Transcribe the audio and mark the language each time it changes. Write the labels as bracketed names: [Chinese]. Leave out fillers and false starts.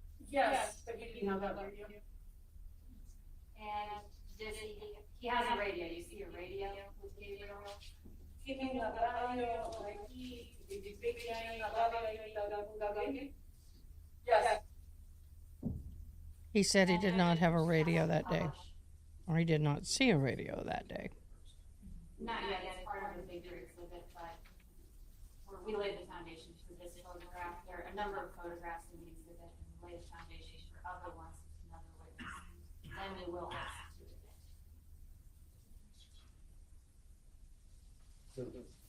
[English] Yes, but he didn't have that radio. And does he has a radio, you see a radio with Gabriel? [Spanish] Tiene una radio por aquí, ve que hay una radio ahí con Gabriel. [English] Yes. He said he did not have a radio that day, or he did not see a radio that day. Not yet, it's part of the bigger exhibit, but we laid the foundation for this photograph. There are a number of photographs in the exhibit. lay the foundation for other ones with another witness, then we will ask to admit.